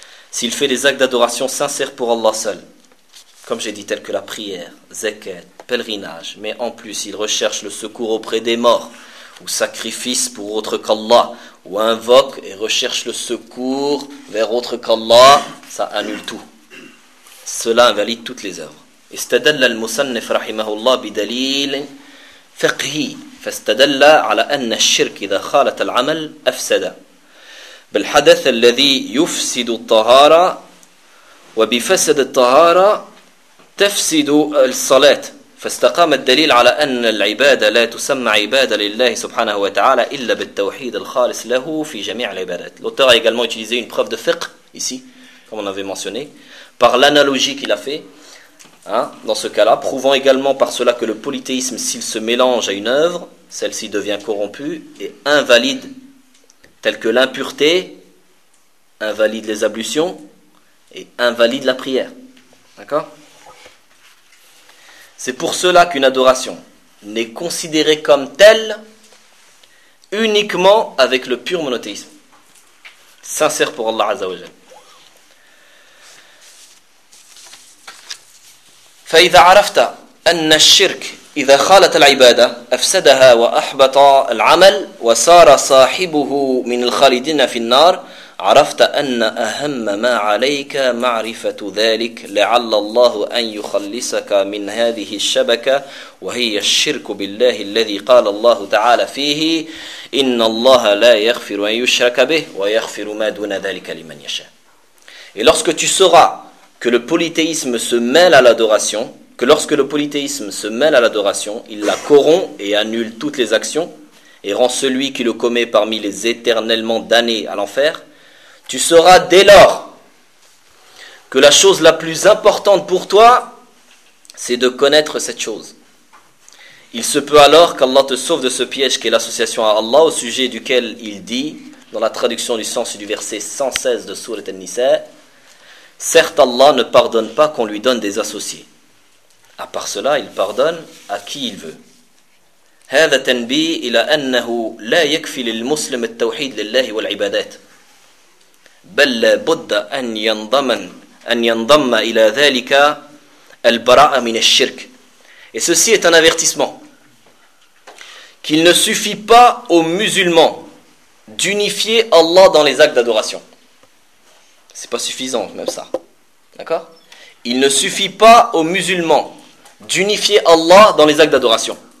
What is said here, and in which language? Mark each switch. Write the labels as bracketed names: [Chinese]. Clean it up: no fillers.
[French] s'il fait les actes d'adoration sincères pour Allah seul, comme j'ai dit, tels que la prière, zakat, pèlerinage, mais en plus il recherche le secours auprès des morts, ou sacrifice pour autre qu'Allah, ou invoque et recherche le secours vers autre qu'Allah, ça annule tout. Cela invalide toutes les œuvres. [Arabic] استدل المصنف رحمه الله بدليل فقهي فاستدل على أن الشرك إذا خالط العمل أفسد بالحدث الذي يفسد الطهارة وبفسد الطهارة تفسد الصلاة فاستقام الدليل على أن العبادة لا تسمى عبادة لله سبحانه وتعالى إلا بالتوحيد الخالص له في جميع العبادات. [French] L'auteur a également utilisé une preuve de fiqh ici, comme on avait mentionné, par l'analogie qu'il a fait. Hein, dans ce cas-là, prouvant également par cela que le polythéisme, s'il se mélange à une œuvre, celle-ci devient corrompue et invalide, telle que l'impureté invalide les ablutions et invalide la prière. D'accord ? C'est pour cela qu'une adoration n'est considérée comme telle uniquement avec le pur monothéisme, sincère pour Allah Azza wa Jalla. [Arabic] فإذا عرفت أن الشرك إذا خالط العبادة أفسدها وأحبط العمل وصار صاحبه من الخالدين في النار عرفت أن أهم ما عليك معرفة ذلك لعل الله أن يخلصك من هذه الشبكة وهي الشرك بالله الذي قال الله تعالى فيه إن الله لا يغفر أن يشرك به ويغفر ما دون ذلك لمن يشاء. [French] Et lorsque tu sauras que le polythéisme se mêle à l'adoration, que lorsque le polythéisme se mêle à l'adoration, il la corrompt et annule toutes les actions, et rend celui qui le commet parmi les éternellement damnés à l'enfer, tu sauras dès lors que la chose la plus importante pour toi, c'est de connaître cette chose. Il se peut alors qu'Allah te sauve de ce piège qu'est l'association à Allah, au sujet duquel il dit, dans la traduction du sens du verset 116 de Sourate An-Nisa, certes, Allah ne pardonne pas qu'on lui donne des associés. À part cela, il pardonne à qui il veut. [Arabic] هذا تنبيه إلى أنه لا يكفي للمسلم التوحيد لله والعبادات. بل لابد أن ينضم إلى ذلك البراءة من الشرك. [French] Et ceci est un avertissement. Qu'il ne suffit pas aux musulmans d'unifier Allah dans les actes d'adoration. C'est pas suffisant, même ça. D'accord ? Il ne suffit pas aux musulmans d'unifier Allah dans les actes d'adoration.